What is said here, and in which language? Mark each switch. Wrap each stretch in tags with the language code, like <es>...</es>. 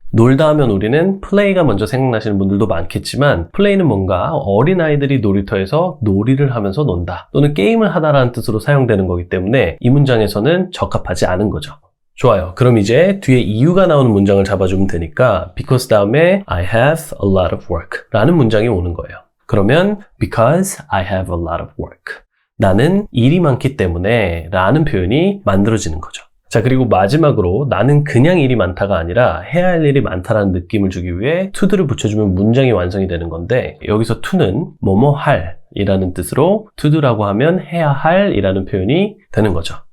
<ko>놀다 하면 우리는 플레이가 먼저 생각나시는 분들도 많겠지만, 플레이는 뭔가 어린아이들이 놀이터에서 놀이를 하면서 논다 또는 게임을 하다라는 뜻으로 사용되는 거기 때문에 이 문장에서는 적합하지 않은 거죠. 좋아요. 그럼 이제 뒤에 이유가 나오는 문장을 잡아주면 되니까 because 다음에</ko> <en>I have a lot of work</en> <ko>라는 문장이 오는 거예요. 그러면</ko> <en>because I have a lot of work.</en> <ko>나는 일이 많기 때문에 라는 표현이 만들어지는 거죠. 자, 그리고 마지막으로 나는 그냥 일이 많다가 아니라 해야 할 일이 많다라는 느낌을 주기 위해 to를 붙여주면 문장이 완성이 되는 건데, 여기서 to는 뭐뭐 할 이라는 뜻으로 to do라고 하면 해야 할 이라는 표현이 되는 거죠.</ko>